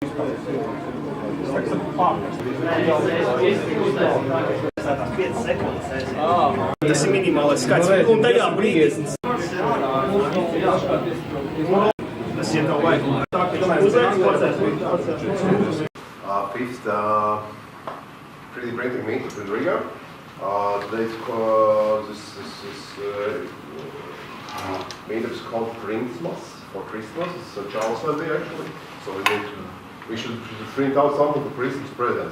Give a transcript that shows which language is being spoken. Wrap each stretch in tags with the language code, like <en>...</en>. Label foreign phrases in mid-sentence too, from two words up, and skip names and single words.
<lv>Tas ir minimālais skaits. Un tajā brīdī tas ir tev vajag. Tā, ka</lv> <en>Fifth 3D printing meetup in Riga. This meetup is called Printsmas for Christmas. It's a Charles Sunday actually. So we should print out something for Christmas present.</en>